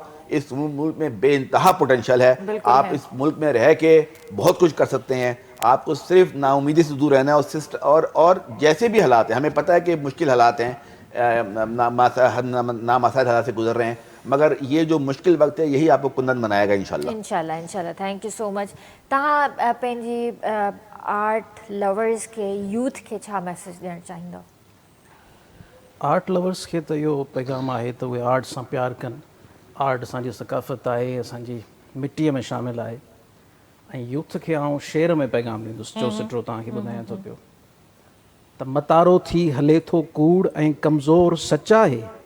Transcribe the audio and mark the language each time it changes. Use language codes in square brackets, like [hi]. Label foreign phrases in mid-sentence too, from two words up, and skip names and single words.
[ur] اس ملک میں بے انتہا پوٹینشیل ہے, آپ اس ملک میں رہ کے بہت کچھ کر سکتے ہیں. آپ کو صرف نا امیدی سے دور رہنا ہے, اور جیسے بھی حالات ہیں, ہمیں پتہ ہے کہ مشکل حالات ہیں, نامساعد حالات سے گزر رہے ہیں, مگر یہ جو مشکل وقت ہے یہی آپ کو کندن بنائے گا انشاءاللہ. انشاءاللہ. [en] thank you so much. [sd] तव्हां पंहिंजी [en] art lovers [sd] खे, यूथ खे छा मैसेज ॾियणु चाहींदव? [en] art lovers [sd] खे त इहो पैगाम आहे त उहे आर्ट सां प्यार कनि. आर्ट असांजी सकाफ़त आहे, असांजी मिटीअ में शामिलु आहे. ऐं यूथ खे आउं शेर में पैगाम ॾींदुसि, चौसठिरो तव्हांखे ॿुधायां थो पियो त मतारो थी हले थो कूड़ ऐं कमज़ोर सच आहे.